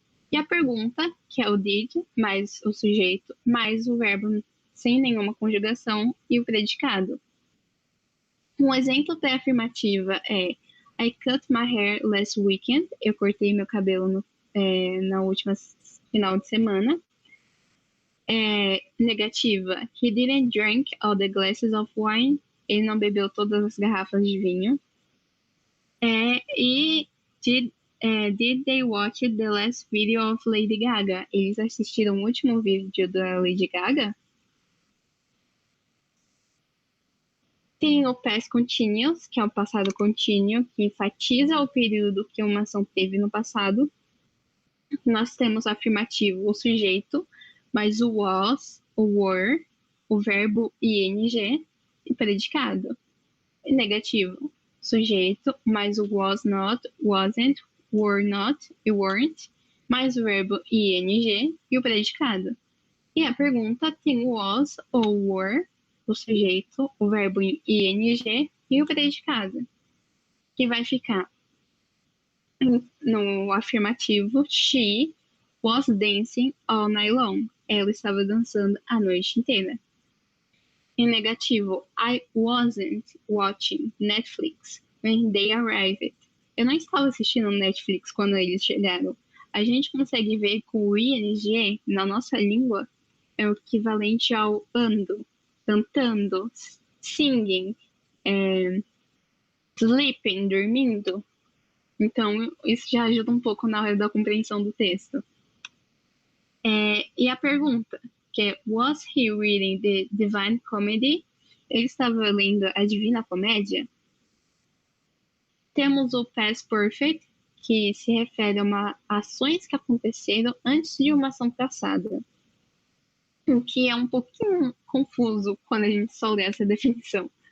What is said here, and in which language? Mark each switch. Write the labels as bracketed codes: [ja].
[pt] E a pergunta, que é o did, mais o sujeito, mais o verbo sem nenhuma conjugação e o predicado. Um exemplo para afirmativa é [en] I cut my hair last weekend. [pt] Eu cortei meu cabelo na última final de semana. [en] Negativa. He didn't drink all the glasses of wine. [pt] ele não bebeu todas as garrafas de vinho. [en] E did they watch the last video of Lady Gaga? [pt] Eles assistiram o último vídeo da Lady Gaga? Tem o past continuous, que é o passado contínuo, que enfatiza o período que uma ação teve no passado. Nós temos o afirmativo, o sujeito, mais o was, o were, o verbo ing e predicado. E negativo, sujeito, mais o was not, wasn't, were not e weren't, mais o verbo ing e o predicado. E a pergunta tem o was ou were, o sujeito, o verbo ing e o predicado, que vai ficar no afirmativo, [en] she was dancing all night long. [pt] Ela estava dançando a noite inteira. Em negativo, [en] I wasn't watching Netflix when they arrived. [pt] Eu não estava assistindo Netflix quando eles chegaram. A gente consegue ver que o ing na nossa língua é o equivalente ao ando, cantando, singing, sleeping, dormindo. Então, isso já ajuda um pouco na hora da compreensão do texto. E a pergunta, que é, [en] was he reading the Divine Comedy? [pt] Ele estava lendo a Divina Comédia? Temos o past perfect, que se refere a ações que aconteceram antes de uma ação passada. O que é um pouquinho confuso quando a gente só lê essa definição.